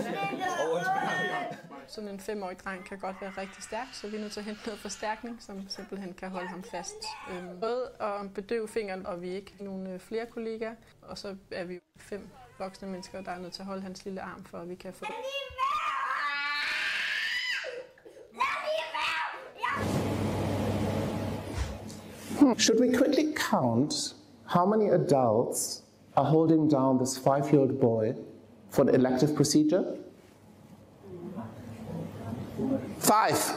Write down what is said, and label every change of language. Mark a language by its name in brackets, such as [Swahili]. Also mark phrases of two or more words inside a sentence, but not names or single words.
[Danish] Sådan en 5-årig dreng kan godt være rigtig stærk, så vi er nødt til at hente noget forstærkning, som simpelthen kan holde ham fast. Både at bedøve fingeren, og vi er ikke nogle flere kollegaer, og så er vi 5 voksne mennesker, der er nødt til at holde hans lille arm, for at vi kan få det. [English] Should we quickly count how many adults are holding down this 5-year-old boy for the elective procedure? 5.